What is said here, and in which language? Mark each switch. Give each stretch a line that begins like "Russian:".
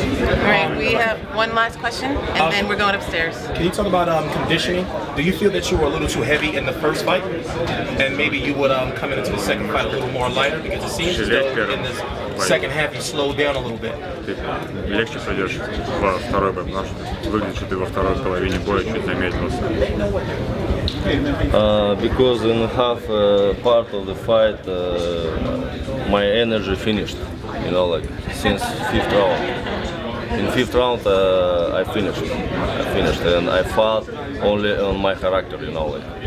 English: All right, we have one last question, and then we're going upstairs. Can you talk about conditioning? Do you feel that you were a little too heavy in the first fight, and maybe you would come into the second fight a little more lighter because it seems as though in this second half you slowed down a little bit?
Russian: Ты легче пойдешь во второй бой, потому что выглядит, что ты во второй половине боя чуть замедлился.
English: Because in half part of the fight, my energy finished. You know, like since fifth round. In fifth round, I finished, and I fought only on my character. You know, like.